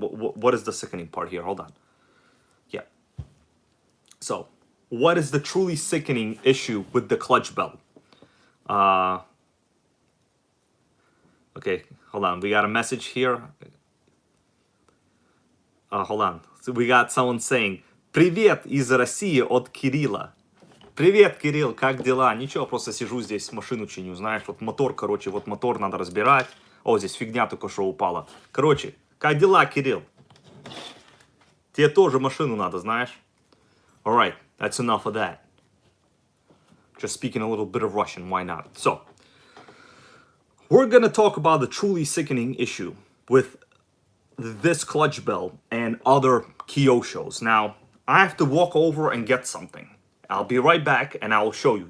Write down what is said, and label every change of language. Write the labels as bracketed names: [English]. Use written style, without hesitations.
[English] What is the sickening part here? Hold on. Yeah. So, what is the truly sickening issue with the clutch belt? Okay, hold on. We got a message here. Hold on. So we got someone saying, [Russian] «Привет из России от Кирилла». Привет, Кирилл, как дела? Ничего, просто сижу здесь, машину чиню, знаешь, вот мотор, короче, вот мотор надо разбирать. О, здесь фигня только что упала. Короче, как дела, Кирилл? Тебе тоже машину надо, знаешь? [English] Alright, that's enough of that. Just speaking a little bit of Russian, why not? So, we're gonna talk about the truly sickening issue with this clutch belt and other Kyoshos. Now, I have to walk over and get something. I'll be right back and I will show you.